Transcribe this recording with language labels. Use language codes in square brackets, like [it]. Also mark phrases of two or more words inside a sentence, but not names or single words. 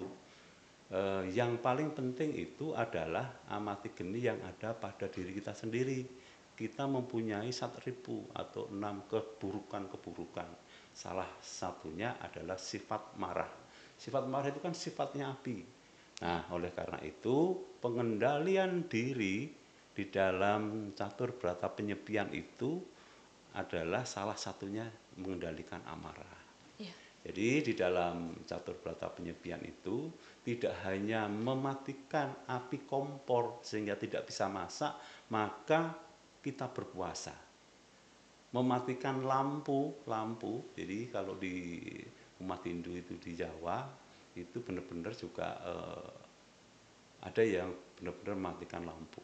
[id] Yang paling penting itu adalah amati geni yang ada pada diri kita sendiri. Kita mempunyai 1.000 atau 6 keburukan-keburukan. Salah satunya adalah sifat marah. Sifat marah itu kan sifatnya api. Nah, oleh karena itu pengendalian diri di dalam catur berata penyepian itu adalah salah satunya mengendalikan amarah. Iya. Jadi di dalam catur berata penyepian itu tidak hanya mematikan api kompor sehingga tidak bisa masak, maka kita berpuasa. Mematikan lampu, jadi kalau di umat Hindu itu di Jawa itu benar-benar juga ada yang benar-benar mematikan lampu.